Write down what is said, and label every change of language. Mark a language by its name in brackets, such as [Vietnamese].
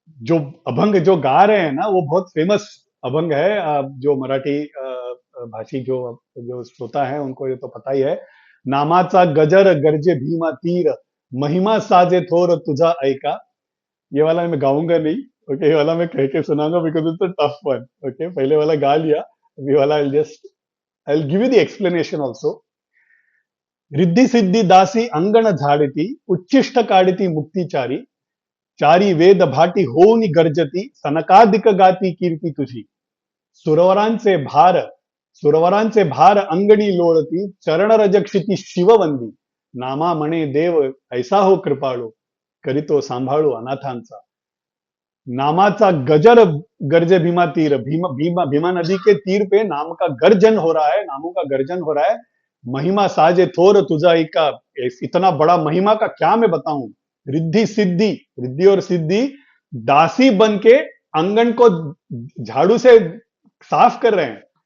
[Hindi] जो अभंग जो गा रहे हैं ना, वो बहुत फेमस अभंग है, जो मराठी भाषी जो जो श्रोता है उनको ये तो पता ही है। [Marathi] नामाचा गजर गर्जे भीमा तीर, महिमा साजे थोर तुझा ऐका। [Hindi] ये वाला मैं गाऊंगा नहीं, ओके, ये वाला मैं कह के सुनाऊंगा, [English] Because it's a tough one. [Hindi] Okay, पहले वाला गा लिया, अभी वाला [English] I will give you the explanation also. [Marathi] Riddhi Siddhi दासी अंगण झाड़ती, उच्चिष्ट काढती मुक्तिचारी, चारी वेद भाटी होऊनी गर्जती, सनकादिक गाती कीर्ती तुझी। सुरवरांचे भार, सुरवरांचे भार अंगणी लोळती, चरण रजक्षिती शिववंदी, नामा म्हणे देव ऐसा हो कृपाळू, करीतो सांभाळू अनाथांचा। नामाचा गजर गर्जे भीमा तीर, [Hindi] भीमा नदी के तीर पे नाम का गर्जन हो रहा है, नामों का गर्जन हो रहा है। [Marathi] महिमा साजे थोर तुझा का, [Hindi] इतना बड़ा महिमा का क्या मैं बताऊं। रिद्धि सिद्धि, रिद्धि और सिद्धि दासी बन के आंगन को झाड़ू से साफ कर रहे हैं।